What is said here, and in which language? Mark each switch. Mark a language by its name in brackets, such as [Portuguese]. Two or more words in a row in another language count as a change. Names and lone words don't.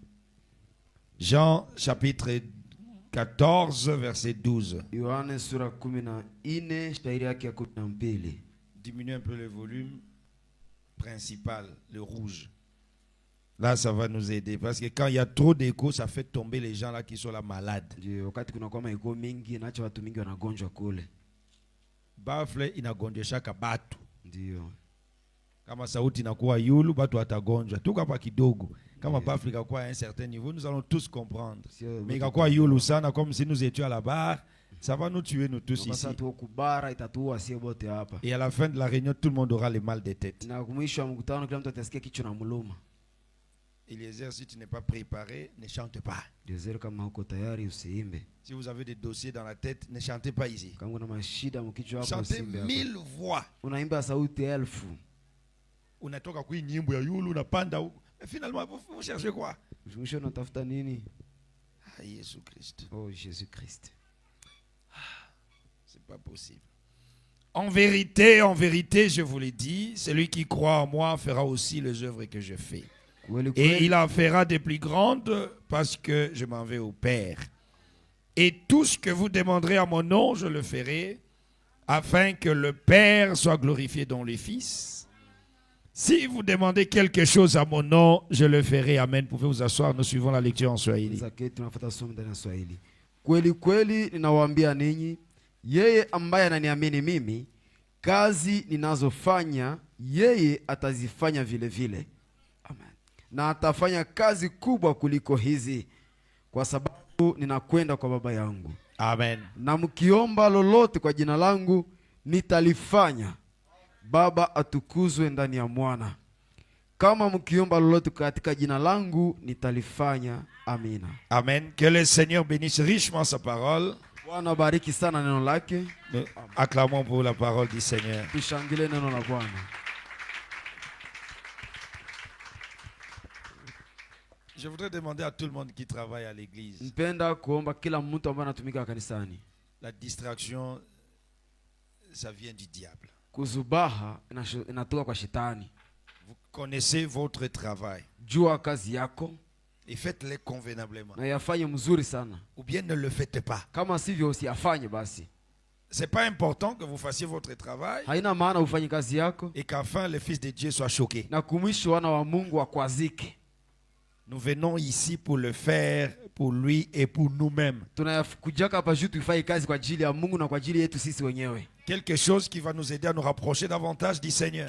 [French] Jean chapitre 14 verset 12. Diminue un peu le volume principal, le rouge. Là, ça va nous aider. Parce que quand il y a trop d'écho, ça fait tomber les gens là qui sont là malades. [Swahili] Bafle inagonjesha kabatu. Kama sauti inakuwa yulu, batu watagonjwa. Tuka hapa kidogo. Kama bafle ikakuwa [French] à un certain niveau, nous allons tous comprendre. [Swahili] Mais ikakuwa yulu sana, [French] comme si nous étions à la barre, ça va nous tuer nous tous ici. Et à la fin de la réunion, tout le monde aura le mal de tête. Eliezer, si tu n'es pas préparé, ne chante pas. Si vous avez des dossiers dans la tête, ne chantez pas ici. Chantez 1000 voix. [Swahili] Unatoka kwa nyimbo ya yulu unapanda huko. [French] Finalement vous cherchez quoi? Ah, Jésus-Christ. Oh Jésus-Christ. C'est pas possible. En vérité, je vous l'ai dit, celui qui croit en moi fera aussi les œuvres que je fais. Et il en fera des plus grandes parce que je m'en vais au Père. Et tout ce que vous demanderez à mon nom, je le ferai, afin que le Père soit glorifié dans le Fils. Si vous demandez quelque chose à mon nom, je le ferai. Amen. Vous pouvez vous asseoir, nous suivons la lecture en Swahili. [Swahili] Kweli kweli ninawaambia ninyi, yeye ambaye ananiamini mimi, kazi ninazofanya yeye atazifanya vile vile. Amen. Na atafanya kazi kubwa kuliko hizi, kwa sababu ninakwenda kwa Baba yangu. Amen. Na mkiomba lolote kwa jina langu, nitalifanya. Baba atukuzwe ndani ya Mwana. Kama mkiomba lolote katika jina langu, nitalifanya. Amina. Amen. [French] Que le Seigneur bénisse richement sa parole. [Swahili] Bwana bariki sana neno lake. [French] Acclamons pour la parole du Seigneur. [Swahili] Tushangile neno la Bwana. [French] Je voudrais demander à tout le monde qui travaille à l'église. [Swahili] Mpenda kuomba kila mtu ambaye anatumika kanisani. [French] La distraction, ça vient du diable. [Swahili] Kuzubaha inatoka kwa shetani. [French] Vous connaissez votre travail. [Swahili] Jua kazi yako. [French] Et faites-les convenablement. [Swahili] na yafanye mzuri sana. [French] Ou bien ne le faites pas. [Swahili] Kama sivyo usiyafanye basi. [French] C'est pas important que vous fassiez votre travail [Swahili] Haina maana ufanye kazi yako [French] et qu'enfin le Fils de Dieu soit choqué. [Swahili] na kumwisho wana wa Mungu wakwazike. [French] Nous venons ici pour le faire pour lui et pour nous-mêmes. [Swahili] Tunakujaka hapa juu tufanye kazi kwa ajili ya Mungu na kwa ajili yetu sisi wenyewe. [French] Quelque chose qui va nous aider à nous rapprocher davantage du Seigneur.